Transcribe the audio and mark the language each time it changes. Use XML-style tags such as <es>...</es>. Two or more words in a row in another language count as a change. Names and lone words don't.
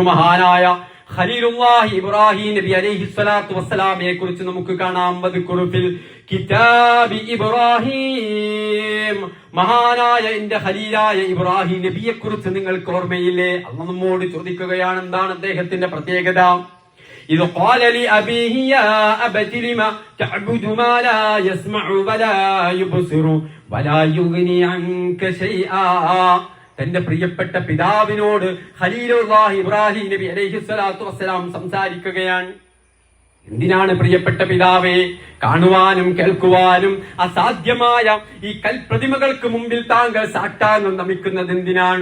<ml>മഹാനായ ഖലീലുല്ലാഹി ഇബ്രാഹിം നബി</ml> <ar>عليه الصلاة والسلام</ar> <ml>കുറിച്ച് നമുക്ക് കാണാം.</ml> <ar>واذكر في الكتاب إبراهيم,</ar> <ml>മഹാനായ എന്റെ ഖലീലായ ഇബ്രാഹിം നബിയെ കുറിച്ച് നിങ്ങൾക്ക് ഓർമ്മയില്ലേ? അല്ലാഹ് നമ്മോട് ചോദിക്കുകയാണ്, എന്താണ് അദ്ദേഹത്തിന്റെ പ്രത്യേകത?</ml> <ar>إذ قال لأبيه يا أبت لم تعبد ما لا يسمع ولا يبصر ولا يغني عنك شيئا.</ar> <ml>തന്റെ പ്രിയപ്പെട്ട പിതാവിനോട് ഖലീലുല്ലാഹി ഇബ്രാഹിം നബി</ml> <ar>عليه الصلاة والسلام</ar> <ml>സംസാരിക്കുകയാണ്. എന്തിനാണ് പ്രിയപ്പെട്ട പിതാവേ, കാണുവാനും കേൾക്കുവാനും അസാധ്യമായ ഈ കൽപ്രതിമകൾക്ക് മുമ്പിൽ താങ്കൾ സാഷ്ടാംഗം നമിക്കുന്നത് എന്തിനാണ്?</ml>